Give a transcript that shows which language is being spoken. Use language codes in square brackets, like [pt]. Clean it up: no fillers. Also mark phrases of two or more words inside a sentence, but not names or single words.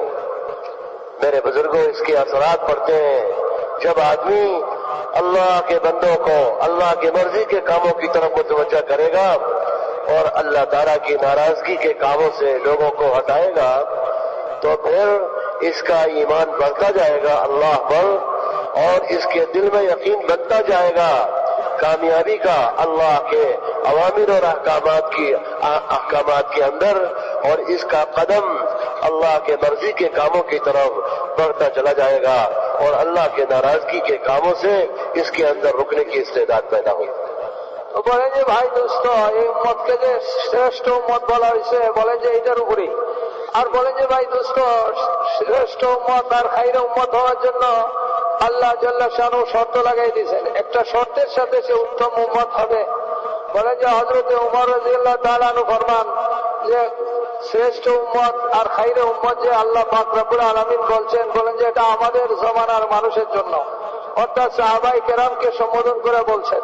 [ur] میرے بزرگوں، اس کے اثرات پڑتے ہیں جب آدمی اللہ کے بندوں کو اللہ کی مرضی کے کاموں کی طرف متوجہ کرے گا اور اللہ تعالیٰ کی ناراضگی کے کاموں سے لوگوں کو ہٹائے گا تو پھر اس کا ایمان بڑھتا جائے گا اللہ پر اور اس کے دل میں یقین بنتا جائے گا کامیابی کا اللہ کے اوامر اور احکامات کے اندر، اور اس کا قدم اللہ کے مرضی کے کاموں کی طرف بڑھتا چلا جائے گا اور اللہ کے ناراضگی کے کاموں سے اس کے اندر رکنے کی استعداد پیدا ہوئی. [bn] তো বলেন যে ভাই দোস্ত, এই উম্মতকে যে শ্রেষ্ঠ উম্মত বলা হয়েছে বলেন যে এইটার উপরেই, আর বলেন যে ভাই দোস্ত শ্রেষ্ঠ উম্মত আর [ar] خير أمة [bn] হওয়ার জন্য [ar] الله جل شأنه [bn] শর্ত লাগাই দিয়েছেন. একটা শর্তের সাথে সে উত্তম উম্মত হবে. বলেন যে হযরত উমর [ar] رضي الله تعالى عنه [bn] ফরমান যে শ্রেষ্ঠ উম্মত আর [ar] خير أمة [bn] যে আল্লাহ পাক [ar] رب العالمين [bn] বলছেন, বলেন যে এটা আমাদের জমানার মানুষের জন্য, অর্থাৎ সাহাবায়ে কেরামকে সম্বোধন করে বলছেন.